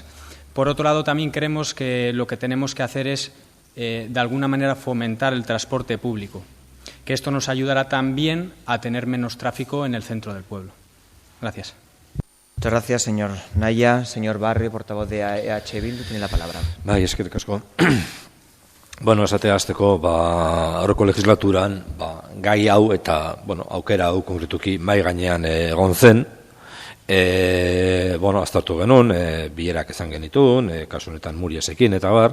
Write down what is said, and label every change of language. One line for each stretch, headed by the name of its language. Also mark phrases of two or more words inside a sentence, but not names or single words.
Spanish: Por otro lado, también creemos que lo que tenemos que hacer es, de alguna manera, fomentar el transporte público, que esto nos ayudará también a tener menos tráfico en el centro del pueblo. Gracias. Muchas gracias, señor Naya. Señor Barrio, portavoz de EH Bildu, tiene la palabra.
Basque: Bai, eskerrik asko. Esatea hasteko, aurreko legislaturan, gai hau eta, aukera hau konkretuki mai gainean egon zen. Aztertu genuen, bilerak izan genituen, kasu honetan Muriesekin eta bar.